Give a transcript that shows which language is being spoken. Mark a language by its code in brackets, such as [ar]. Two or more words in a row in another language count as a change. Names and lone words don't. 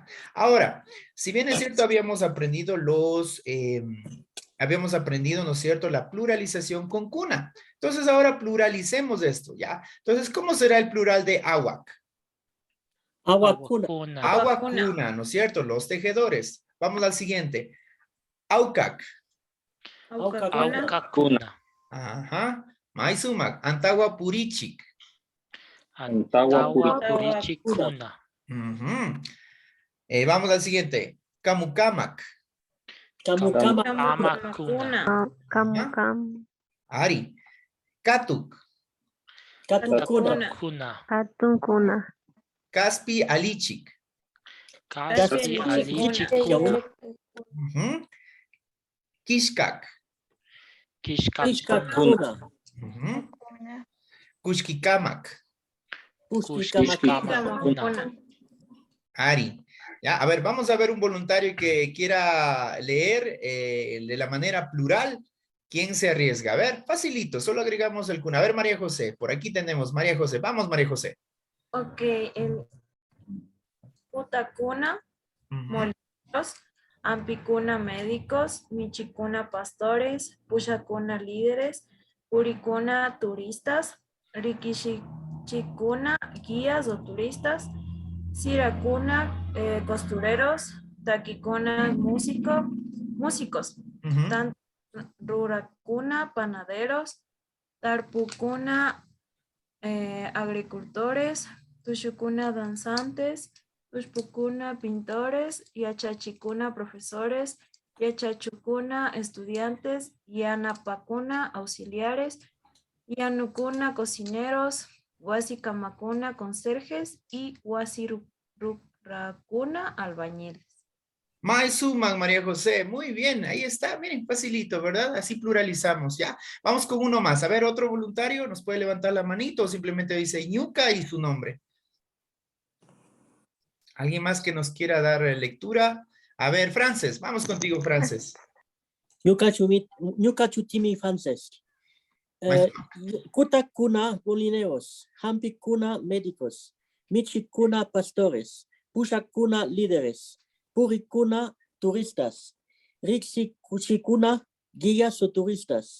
[es] Ahora, si bien es cierto, habíamos aprendido ¿no es cierto?, la pluralización con cuna. Entonces, ahora pluralicemos esto, ¿ya? Entonces, ¿cómo será el plural de awak? [qu] Awakuna. [es] Awakuna, ¿no es cierto? Los tejedores. Vamos al siguiente. [qu] Aukak. Aucacuna. Aucacuna. Ajá. Maisumak. Antawa purichik. Antawa Purichicuna. [es] Ujú. Vamos al siguiente. [qu] Kamukamak. Camucuna. Cam. Ari. Katuk. Katukuna. Cuna. Atuncuna. Kaspi alichik. Caspi Alichicuna. Ujú. Kishkak. Kishkakuna. Ishkakuna. Ujú. Kushkikamak. Kushkikamakuna. Ari. [es] Ya, a ver, vamos a ver un voluntario que quiera leer de la manera plural. ¿Quién se arriesga? A ver, facilito, solo agregamos el cuna. A ver, María José, por aquí tenemos María José. Vamos, María José. Ok, el Putacuna, molinos, Ampicuna, médicos, Michicuna, pastores, Pushacuna, líderes, Puricuna, turistas, Rikichicuna, guías o turistas, Siracuna, costureros, Taquicuna, músicos, Ujú. Ruracuna, panaderos, Tarpucuna, agricultores, Tushucuna, danzantes, Tushpucuna, pintores, Yachachicuna, profesores, Yachachucuna, estudiantes, Yanapacuna, auxiliares, Yanucuna, cocineros, Huasicamacuna, conserjes y Huasiruracuna, albañiles. Suman, María José. Muy bien, ahí está. Miren, facilito, ¿verdad? Así pluralizamos, ¿ya? Vamos con uno más. A ver, otro voluntario nos puede levantar la manito o simplemente dice Ñuca y su nombre. ¿Alguien más que nos quiera dar lectura? A ver, Frances, vamos contigo, Frances. [qu] Ñucachutimi Frances. [es] Kutakuna, molineros. Hampicuna, médicos. Michicuna, pastores. Pushacuna, líderes. Puricuna, turistas. Rixicuchicuna, guías o turistas.